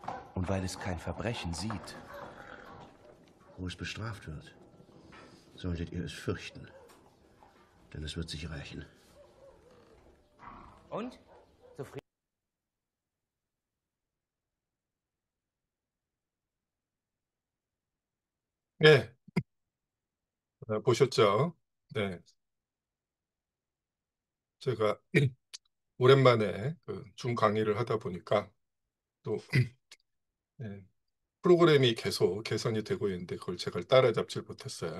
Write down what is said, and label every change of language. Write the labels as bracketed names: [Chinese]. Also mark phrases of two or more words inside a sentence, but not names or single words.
[German] Und weil es kein Verbrechen sieht, wo es bestraft wird, solltet ihr es fürchten, denn es wird sich rächen. Und? Zufrieden? [Korean] 네, 보셨죠? 네, 제가 오랜만에 줌 강의를 하다 보니까 또 네, 프로그램이 계속 개선이 되고 있는데 그걸 제가 따라잡질 못했어요.